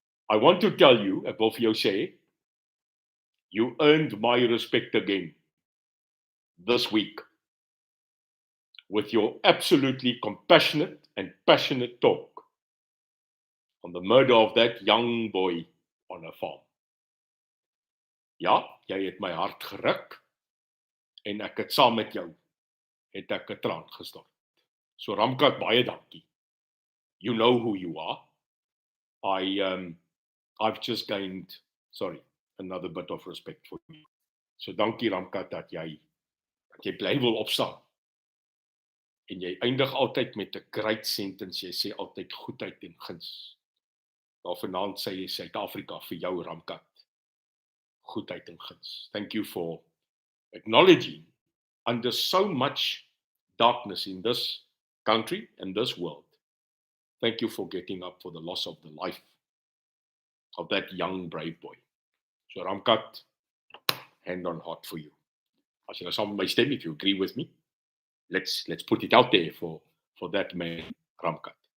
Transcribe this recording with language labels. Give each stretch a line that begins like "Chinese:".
English: I want to tell you,
Afrikaans: ek wil vir jou sê,
English: you earned my respect again this week with your absolutely compassionate and passionate talk on the murder of that young boy on a farm.
Afrikaans: Ja, jy het my hart geruk en ek het saam met jou het ek 'n traan gestort.
English: So Ramkat,
Afrikaans: baie dankie.
English: You know who you are. I've just gained, another bit of respect for you.
Afrikaans: So dankie Ramkat dat jy bly wil opstaan. En jy eindig altyd met 'n great sentence. Jy sê altyd goedheid en guns. Nou vanaand sê jy Suid-Afrika vir jou Ramkat. Goedheid en guns.
English: Thank you for acknowledging under so much darkness in this country and this world. Thank you for getting up for the loss of the life of that young brave boy. So Ramkat, hand on heart for you.
Afrikaans: As jy nou saam met my stem,
English: if you agree with me, let's put it out there for that man, Ramkat.